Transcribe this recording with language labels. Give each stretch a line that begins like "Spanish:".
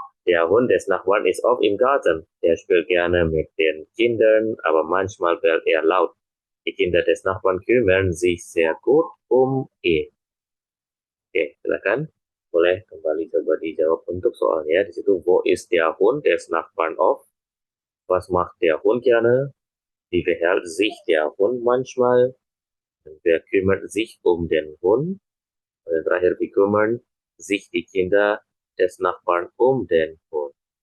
German: Der Hund des Nachbarn ist oft im Garten. Der spielt gerne mit den Kindern, aber manchmal bellt er laut. Die Kinder des Nachbarn kümmern sich sehr gut um ihn.
Indonesian: Oke, silakan. Boleh kembali coba dijawab untuk soalnya. Di situ,
German: wo ist der Hund des Nachbarn oft? Was macht der Hund gerne? Wie verhält sich der Hund manchmal? Und wer kümmert sich um den Hund? Und
Indonesian: yang terakhir,
German: wie kümmern sich die Kinder des Nachbarn um den Hund?